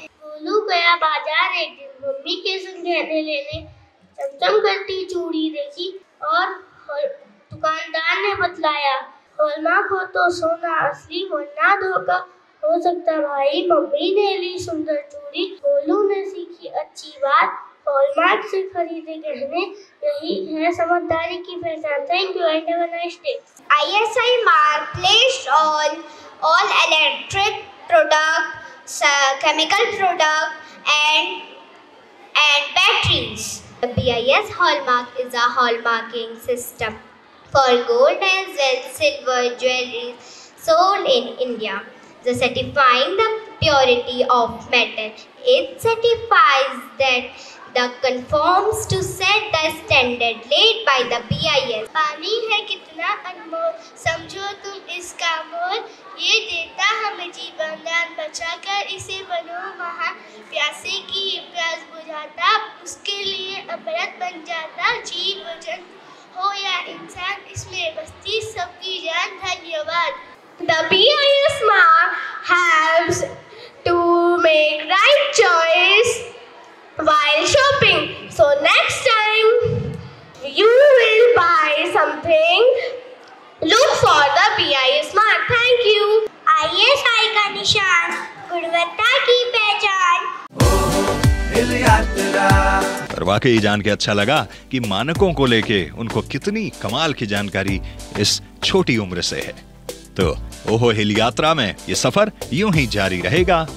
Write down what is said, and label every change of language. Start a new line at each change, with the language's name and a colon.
Hindi: गोलू गया बाजार एक दिन मम्मी के संग गहने लेने, चमचम करती चूड़ी देखी और दुकानदार ने बतलाया हॉलमार्क हो तो सोना असली वरना धोखा हो सकता भाई। मम्मी ने ली सुंदर चूड़ी, गोलू ने सीखी अच्छी बात, हॉलमार्क से खरीदे गहने, यही है समझदारी की पहचान।
English: Thank you and have a nice day. ISI mark placed on all electric products, chemical products and batteries. The BIS hallmark is a hallmarking system for gold and silver jewelry sold in India. The certifying the purity of metal. It certifies that the conforms to set the standard laid by the BIS.
Hindi: पानी है कितना अनमोल, समझो तुम इसका मोल, ये देता हमें जीवन दान, बचाकर इसे बनो महान। प्यासे की प्यास बुझाता, उसके लिए अमृत बन जाता। जीव जंतु हो या इंसान, इसमें बसती सबकी जान। धन्यवाद।
English: The BIS mark helps to make right choice while shopping. So next time you will buy something, look for the BIS mark. Thank you.
Hindi: ISI का निशान, गुणवत्ता की पहचान। पर वाकई जान के अच्छा लगा कि मानकों को लेके उनको कितनी कमाल की जानकारी इस छोटी उम्र से है। तो ओहो हिल यात्रा में ये सफर यूं ही जारी रहेगा।